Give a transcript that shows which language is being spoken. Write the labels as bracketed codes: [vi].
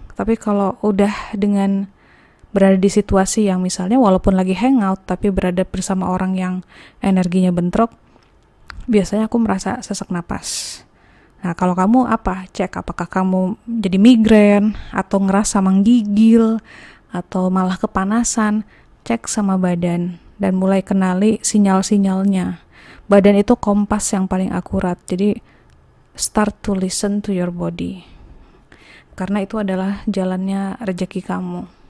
[id] Tapi kalau udah dengan berada di situasi yang misalnya walaupun lagi hangout tapi berada bersama orang yang energinya bentrok, biasanya aku merasa sesak napas. Nah, kalau kamu apa? Cek apakah kamu jadi migrain atau ngerasa menggigil atau malah kepanasan. Cek sama badan dan mulai kenali sinyal-sinyalnya. Badan itu kompas yang paling akurat. Jadi [en] start to listen to your body. [id] Karena itu adalah jalannya rezeki kamu.